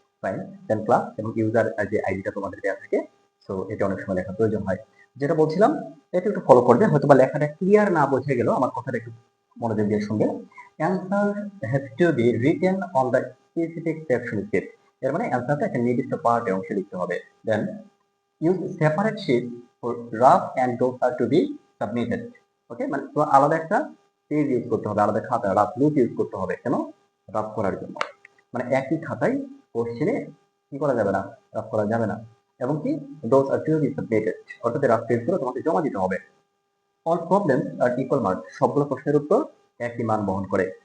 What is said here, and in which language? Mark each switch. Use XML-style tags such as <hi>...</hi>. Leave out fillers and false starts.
<bn>Fine, দেন class এবং user যে আইডিটা তোমাদের দেওয়া থাকে, সো এটা অনেক সময় লেখা প্রয়োজন হয়। যেটা বলছিলাম, এটা একটু ফলো করবে, হয়তো বা লেখাটা ক্লিয়ার না বোঝা গেল, আমার কথাটা একটু মনোযোগ দিয়ে শুনবে।</bn> <en>answer has to be written on the specific section step,</en> <bn>এর মানে অ্যান্সারটা একটা নির্দিষ্ট পার্টে অংশে লিখতে হবে।</bn> <en>Then use separate sheet for rough and those are to be submitted.</en> <bn>ওকে, মানে তো আলাদা একটা পেজ ইউজ করতে হবে, আলাদা খাতা রাফ নোট ইউজ করতে হবে, কেন? রাফ করার জন্য। মানে একই খাতায় কোশ্চেনে কি করা যাবে না, রাফ করা যাবে না। এবং কি</bn> <en>those are to be submitted,</en> <bn>অর্থাৎ রাফ পেজগুলো তোমাকে জমা দিতে হবে।</bn> <en>all problems are equal mark,</en> <bn>সবগুলো প্রশ্নের উত্তর একই মান বহন করে।</bn>